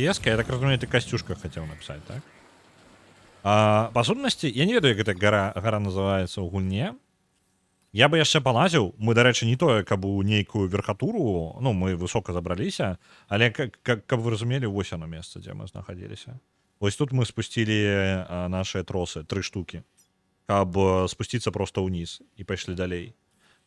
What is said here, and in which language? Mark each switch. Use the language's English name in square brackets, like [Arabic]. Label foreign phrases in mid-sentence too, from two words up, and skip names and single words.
[Ukrainian] Я так розумію, ти Костюшка хотів написати, так? По сутності, [Belarusian] я не ведаю, [Ukrainian] як эта гора називається у гульні. [Belarusian] Я би яшчэ палазіў. Мы, дарэчы, не тое, каб у нейкую верхатуру, ну, мы высока забраліся, але каб вы разумелі, вось оно месца, дзе мы знаходзіліся. Вось тут мы спусцілі наши тросы, 3 штуки, каб спусціцца проста ўніз і пайшлі далей.